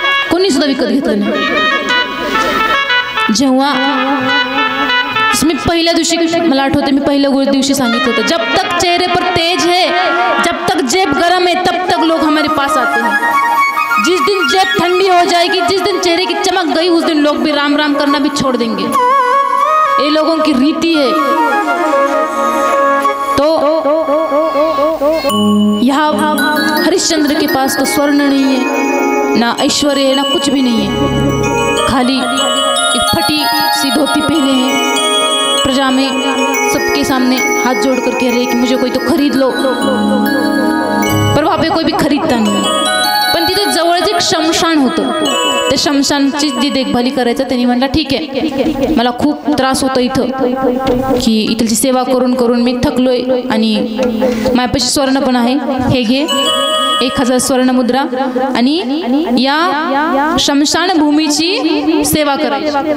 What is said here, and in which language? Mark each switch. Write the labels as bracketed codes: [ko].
[mr] कोणी सुद्धा विकत घेतलं नाही. जेव्हा मी पहिल्या दिवशी, मला आठवते मी पहिल्या दिवशी सांगितलं होतं, [hi] जब तक चेहरे पर तेज है, जब तक जेब गरम है, तब तक लोग हमारे पास आते हैं. जिस दिन जेब ठंडी हो जाएगी, जिस दिन चेहरे की चमक गई, उस दिन लोग भी राम राम करना भी छोड़ देंगे. ये लोगों की रीति है. तो यहाँ हरिश्चंद्र के पास तो स्वर्ण नहीं है, ना ऐश्वर्य है, ना कुछ भी नहीं है, खाली एक फटी सी धोती पहने हैं. प्रजा में सबके सामने हाथ जोड़ कर कह रहे हैं कि मुझे कोई तो खरीद लो, पर वहाँ पे कोई भी खरीदता नाही. [mr] पण तिथे जवळच एक शमशान होतं, त्या शमशानची जी देखभाली करायचं. त्यांनी म्हटलं ठीक आहे, मला खूप त्रास होतो इथं, की इथलची सेवा करून करून मी थकलोय आणि माझ्यापाशी स्वर्ण पण आहे, हे घे 1000 स्वर्णमुद्रा आणि या शमशान भूमीची सेवा करायची.